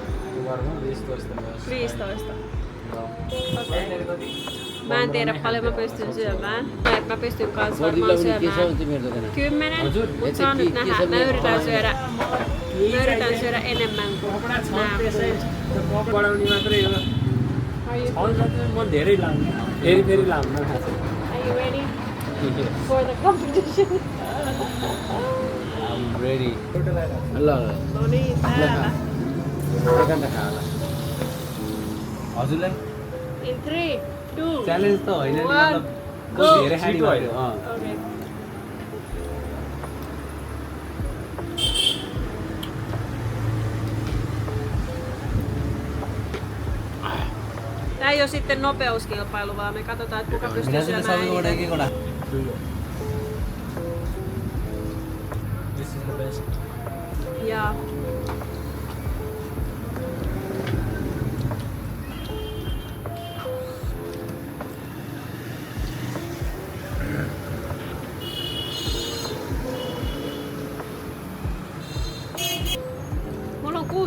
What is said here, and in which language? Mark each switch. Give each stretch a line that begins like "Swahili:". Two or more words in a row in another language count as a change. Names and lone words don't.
Finnish: Varmaan 15 myös. 15. Joo. Okei. Mä en tiedä paljon mä pystyn syömään. Mä pystyn kans varmaan syömään 10, mutta saa nyt nähdä. Mä yritän syödä enemmän kuin nää muut.
English: Are you ready for the competition? I'm ready.
Finnish: No niin, täällä.
Nepali: हजुरलाई
English: In 3, 2,
Nepali: च्यालेन्ज त होइन नि
English: 1,
Nepali: मतलब
English: go!
Nepali: धेरै खाने भयो
English: Okay.
Finnish: Tää ei oo sitten nopeuskilpailu, vaan me katsotaan, että kuka pystyy syömään eniten.
English: This is the best.
Finnish: Ja mulla on 6.